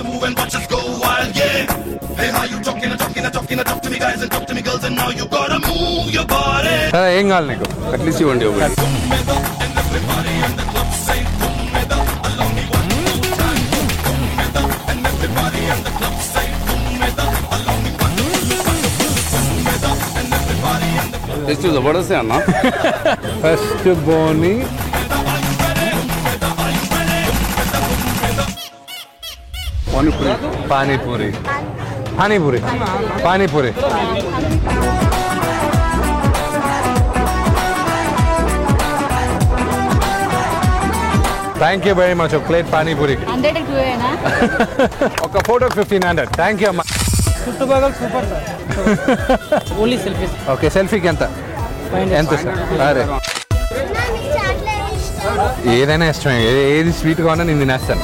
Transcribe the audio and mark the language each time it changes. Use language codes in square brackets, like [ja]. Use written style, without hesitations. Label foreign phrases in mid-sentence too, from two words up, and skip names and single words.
[te] ఏం కావాలి నీకు? అట్లీస్ట్ ఇవ్వండి. [kn] ಎಷ್ಟು ಜಬರ್ದಸ್ತ್ ಅಣ್ಣ. ಫಸ್ಟ್ ಬೋನಿ ಪಾನಿಪುರಿ ಪಾನಿಪುರಿ ಪಾನಿಪುರಿ ಪಾನಿಪುರಿ. [en] Thank you very much. [te] ఒక ప్లేట్ పానీపూరికి ఒక ఫోటో 1500. [en] Thank you [te] అమ్మా. చుట్టుపక్కల సూపర్ సార్. [en] Only selfie. [te] ఓకే, సెల్ఫీకి ఎంత సార్? అరే ఏదైనా ఇష్టమే, ఏది స్వీట్గా ఉన్నా నేను తినేస్తాను.